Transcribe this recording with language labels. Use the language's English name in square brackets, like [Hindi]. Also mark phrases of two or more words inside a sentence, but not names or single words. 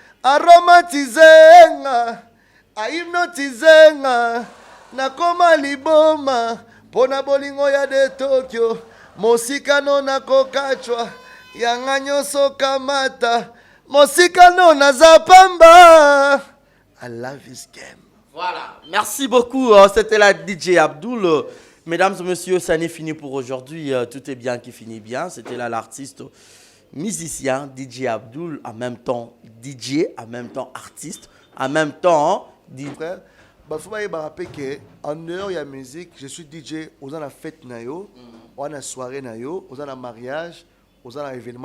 [Lingala] Aromatizenga, hypnotizenga, nakoma liboma. Pona bolingo ya de Tokyo, mosikano nakokachwa, yanga nyoso kamata. Mosikano nazapamba. [English] I love his game. [French] Voilà, merci beaucoup. C'était la DJ Abdul. Mesdames et messieurs, ça n'est fini pour aujourd'hui. Tout est bien qui finit bien. C'était là l'artiste musicien DJ Abdul, en même temps DJ, en même temps artiste, en même temps. Frère, il faut me rappeler qu'en dehors de la musique, je suis DJ aux la fête, aux la soirée, aux la mariage, aux la événement.